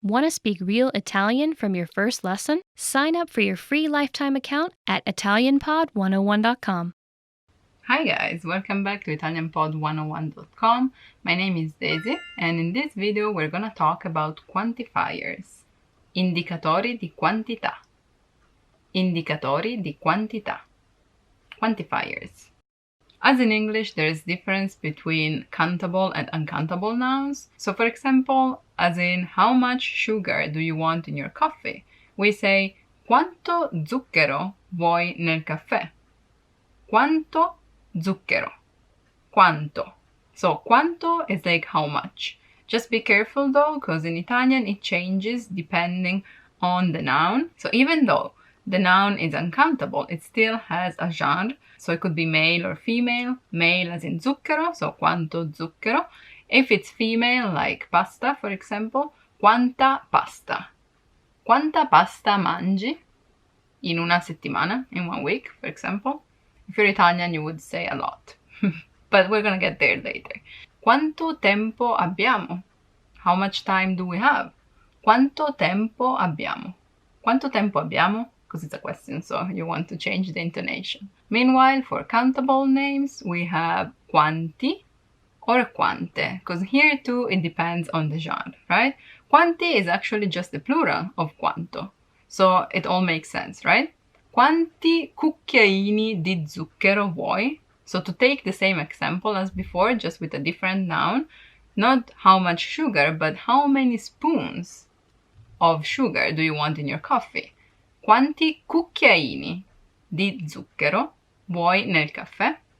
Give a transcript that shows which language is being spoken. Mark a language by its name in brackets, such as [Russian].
[English] Want to speak real Italian from your first lesson? Sign up for your free lifetime account at ItalianPod101.com. Hi guys, welcome back to ItalianPod101.com. My name is Daisy and in this video we're gonna talk about quantifiers. [Italian] Indicatori di quantità. Indicatori di quantità. [English] Quantifiers. As in English, there is difference between countable and uncountable nouns. So for example, as in how much sugar do you want in your coffee? We say [Italian] quanto zucchero vuoi nel caffè? Quanto zucchero. Quanto. [English] So quanto is like how much. Just be careful though, because in Italian it changes depending on the noun. So even though the noun is uncountable, it still has a genre. So it could be male or female. Male as in zucchero, so [Italian] quanto zucchero. [English] If it's female, like pasta, for example, [Italian] quanta pasta. Quanta pasta mangi in una settimana, [English] in 1 week, for example. If you're Italian, you would say a lot. But we're gonna get there later. [Italian] Quanto tempo abbiamo? [English] How much time do we have? [Italian] Quanto tempo abbiamo? Quanto tempo abbiamo? [English] Because it's a question, so you want to change the intonation. Meanwhile, for countable names, we have quanti or quante, because here too it depends on the genre, right? Quanti is actually just the plural of quanto, so it all makes sense, right? [Italian] Quanti cucchiaini di zucchero vuoi? [English] So to take the same example as before, just with a different noun, not how much sugar, but how many spoons of sugar do you want in your coffee? [Italian] Quanti cucchiaini di zucchero vuoi nel caffè?